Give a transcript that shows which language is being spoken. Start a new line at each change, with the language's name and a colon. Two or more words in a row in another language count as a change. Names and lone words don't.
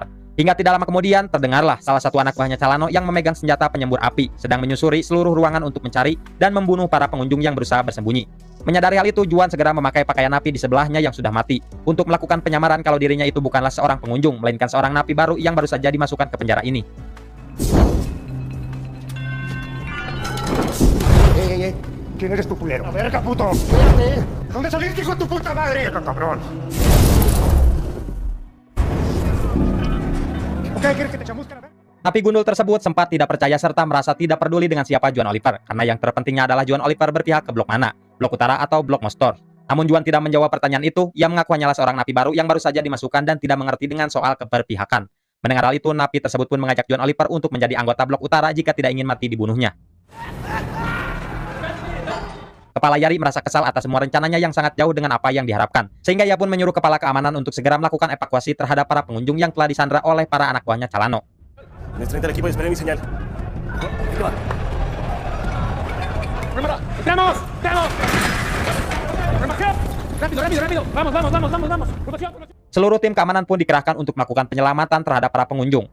Indonesian: Hingga tidak lama kemudian, terdengarlah salah satu anak buahnya Calano yang memegang senjata penyembur api, sedang menyusuri seluruh ruangan untuk mencari dan membunuh para pengunjung yang berusaha bersembunyi. Menyadari hal itu, Juan segera memakai pakaian napi di sebelahnya yang sudah mati, untuk melakukan penyamaran kalau dirinya itu bukanlah seorang pengunjung, melainkan seorang napi baru yang baru saja dimasukkan ke penjara ini.
Spanish: ¿Quién eres tu culero? ¡A verga, puto! ¡Cállate! ¿Dónde saliste, hijo de tu puta madre? ¡Cabrón! ¿Qué quieres que te chamusque la verga?
Indonesian: Napi gundul tersebut sempat tidak percaya serta merasa tidak peduli dengan siapa Juan Oliver, karena yang terpentingnya adalah Juan Oliver berpihak ke blok mana, blok utara atau blok Mostor. Namun Juan tidak menjawab pertanyaan itu, ia mengaku hanyalah seorang napi baru yang baru saja dimasukkan dan tidak mengerti dengan soal keberpihakan. Mendengar hal itu, napi tersebut pun mengajak Juan Oliver untuk menjadi anggota blok utara jika tidak ingin mati dibunuhnya. Kepala Yari merasa kesal atas semua rencananya yang sangat jauh dengan apa yang diharapkan, sehingga ia pun menyuruh Kepala Keamanan untuk segera melakukan evakuasi terhadap para pengunjung yang telah disandra oleh para anak buahnya Calano.
Spanish: ¡Tenemos! ¡Tenemos! ¡Rápido, rápido, rápido! ¡Vamos, vamos, vamos, vamos, vamos! ¡Formación, formación!
Indonesian: Seluruh tim keamanan pun dikerahkan untuk melakukan penyelamatan terhadap para pengunjung.